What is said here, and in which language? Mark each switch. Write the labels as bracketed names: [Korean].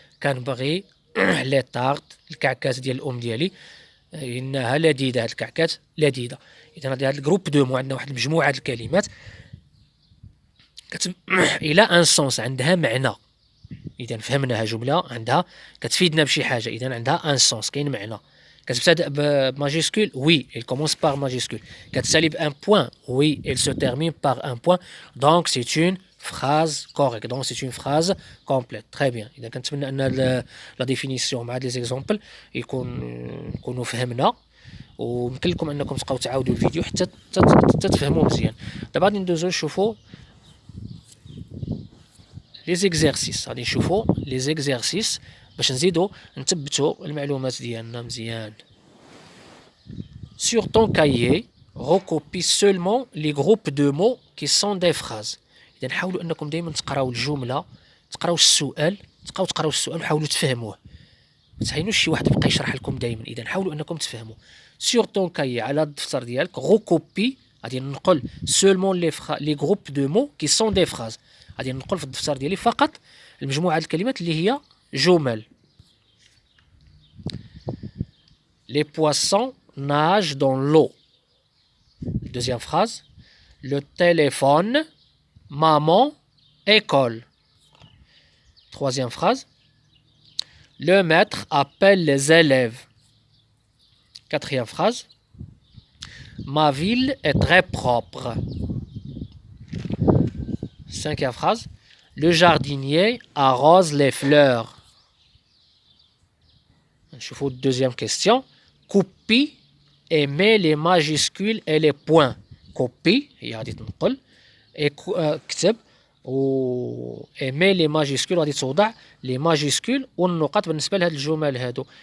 [Arabic] كنبغي لي طارت الكعكات ديال الام ديالي انها لذيذه. هاد الكعكات لذيذه. اذا هاد الجروب دو مو عندنا واحد المجموعه ديال الكلمات الى ان سونس، عندها معنى. اذا فهمناها جمله عندها كتفيدنا بشي حاجه، اذا عندها ان سونس، كاين معنى. كتبتدأ بماجيسكول وي [French] elle commence par majuscule. [Arabic] كتسالي بان بوين وي [French] elle se termine par un point. donc c'est une phrase correcte, donc c'est une phrase complète. très bien. [Arabic] اذا كنتمنى ان لا ديفينيسيون مع لي زيكزامبل نكونوا فهمنا، ويمكن لكم انكم تبقاو تعاودوا الفيديو حتى تفهموا مزيان. دابا غادي ندوزو نشوفوا لي زيكزارسيس. غادي نشوفوا لي زيكزارسيس باش نزيدو نثبتوا المعلومات ديالنا مزيان. [French] Sur ton cahier, recopie seulement les groupes de mots qui sont des phrases. [Arabic] إذا حاولوا أنكم دائما تقراو الجملة، تقراو السؤال، تقراو السؤال وحاولوا تفهموه. ما تهينوش شي واحد يبقى يشرح لكم دائما. إذا حاولوا أنكم تفهموا. [French] Sur ton cahier [Arabic] على الدفتر ديالك [French] recopie، [Arabic] غادي ننقل [French] seulement les groupes de mots qui sont des phrases. [Arabic] غادي ننقل في الدفتر ديالي فقط المجموعة الكلمات اللي هي جمل. [French] Les poissons nagent dans l'eau. Deuxième phrase. Le téléphone, maman, école. Troisième phrase. Le maître appelle les élèves. Quatrième phrase. Ma ville est très propre. Cinquième phrase. Le jardinier arrose les fleurs. Je vous deuxième question. Copie et met les majuscules et les points. [Arabic] Copie هي غادي تنقل، كتب و [French] met les majuscules [Arabic] غادي توضع لي ماجيسكول والنقط بالنسبه لهاد الجمل هادو.